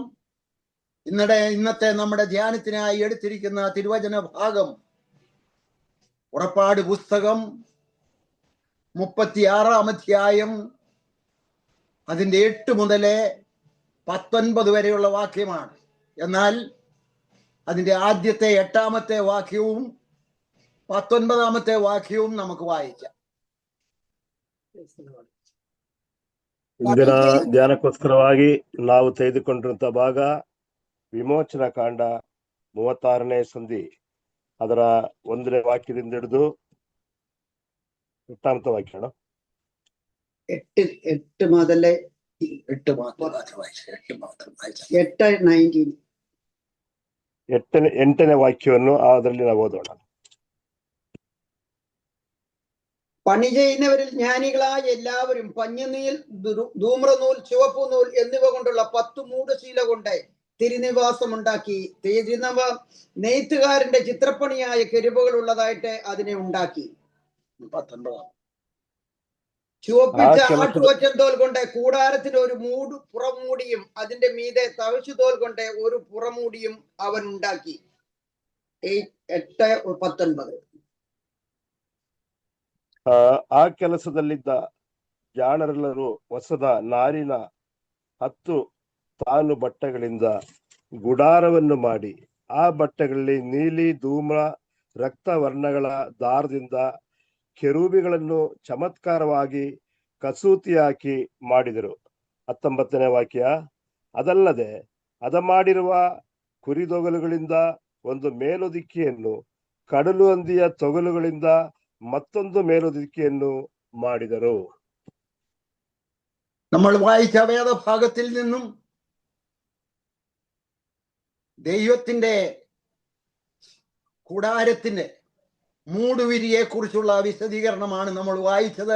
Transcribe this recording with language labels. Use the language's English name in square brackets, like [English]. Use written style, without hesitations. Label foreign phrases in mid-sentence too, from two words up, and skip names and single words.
[Malayalam] ഇന്നത്തെ നമ്മുടെ ധ്യാനത്തിനായി എടുത്തിരിക്കുന്ന തിരുവചന ഭാഗം പുറപ്പാട് പുസ്തകം 36 അധ്യായം അതിന്റെ 8 മുതൽ 19 വരെയുള്ള വാക്യമാണ്. എന്നാൽ അതിന്റെ ആദ്യത്തെ 8-ാമത്തെ വാക്യവും 19-ാമത്തെ വാക്യവും നമുക്ക് ವಾಯಿക്കാം. [Kannada] ಇಂದಿನ ಧ್ಯಾನಕ್ಕೋಸ್ಕರವಾಗಿ ನಾವು ತೆಗೆದುಕೊಂಡಿರುವಂತ ಭಾಗ ವಿಮೋಚನ ಕಾಂಡ 36ನೇ ಸಂಧಿ, ಅದರ 1ನೇ ವಾಕ್ಯದಿಂದ ಹಿಡಿದು 8ാമത്തെ ವಾಕ್ಯ. [Malayalam] 8 മുതൽ [Kannada] 8ನೇ ವಾಕ್ಯವನ್ನು ಅದರಲ್ಲಿ ನಾವು ಓದೋಣ. [Malayalam] പണി ചെയ്യുന്നവരിൽ ജ്ഞാനികളായ എല്ലാവരും പഞ്ഞനീൽ, ധൂമ്രനൂൽ, ചുവപ്പു നൂൽ എന്നിവ കൊണ്ടുള്ള 10 മൂടുശീല കൊണ്ട് തിരുനിവാസം ഉണ്ടാക്കി. തിരുനവ നെയ്ത്തുകാരന്റെ ചിത്രപ്പണിയായ കെരുവുകൾ ഉള്ളതായിട്ട് അതിനെ ഉണ്ടാക്കി. 19 ചുവപ്പിച്ച ആട്ടുകൊറ്റന്തോൽ കൊണ്ട് കൂടാരത്തിന് ഒരു പുറമൂടിയും അതിന്റെ മീതെ തവിശുതോൽ കൊണ്ട് ഒരു പുറമൂടിയും അവൻ ഉണ്ടാക്കി. 8:19. [Kannada] ಆ ಕೆಲಸದಲ್ಲಿದ್ದ ಜಾಣರೆಲ್ಲರೂ ಹೊಸದ ನಾರಿನ 10 ತಾನು ಬಟ್ಟೆಗಳಿಂದ ಗುಡಾರವನ್ನು ಮಾಡಿ ಆ ಬಟ್ಟೆಗಳಲ್ಲಿ ನೀಲಿ, ಧೂಮ್ರ, ರಕ್ತ ವರ್ಣಗಳ ದಾರದಿಂದ ಕೆರೂಬಿಗಳನ್ನು ಚಮತ್ಕಾರವಾಗಿ ಕಸೂತಿ ಹಾಕಿ ಮಾಡಿದರು. 19ನೇ ವಾಕ್ಯ. ಅದಲ್ಲದೆ ಮಾಡಿರುವ ಕುರಿದೊಗಲುಗಳಿಂದ ಒಂದು ಮೇಲುದಿಕ್ಕೆಯನ್ನು, ಕಡಲು ಹಂದಿಯ ತೊಗಲುಗಳಿಂದ [Malayalam] മറ്റൊന്ന് മേലൊതുക്കിയെന്നു [Kannada] ಮಾಡಿದರು. [Malayalam] നമ്മൾ വായിച്ച വേദഭാഗത്തിൽ നിന്നും ദൈവത്തിന്റെ കൂടാരത്തിന്റെ മൂടുവിരിയെ കുറിച്ചുള്ള വിശദീകരണമാണ് നമ്മൾ വായിച്ചത്.